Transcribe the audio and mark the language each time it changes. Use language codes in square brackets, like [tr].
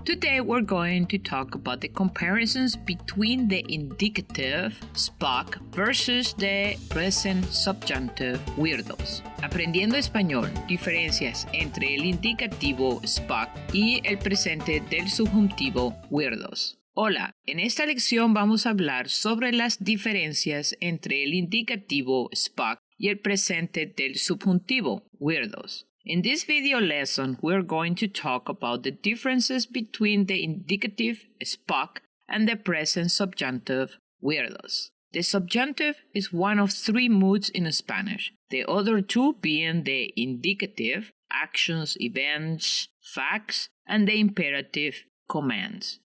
[en] Today we're going to talk about the comparisons between the indicative SPOCK versus the present subjunctive WEIRDOS. [es] Aprendiendo Español Diferencias entre el indicativo SPOCK y el presente del subjuntivo WEIRDOS. Hola, en esta lección vamos a hablar sobre las diferencias entre el indicativo SPOCK y el presente del subjuntivo WEIRDOS. [en] In this video lesson, we're going to talk about the differences between the indicative SPOCK and the present subjunctive WEIRDOS. The subjunctive is one of three moods in Spanish, the other two being the indicative, actions, events, facts, and the imperative, commands.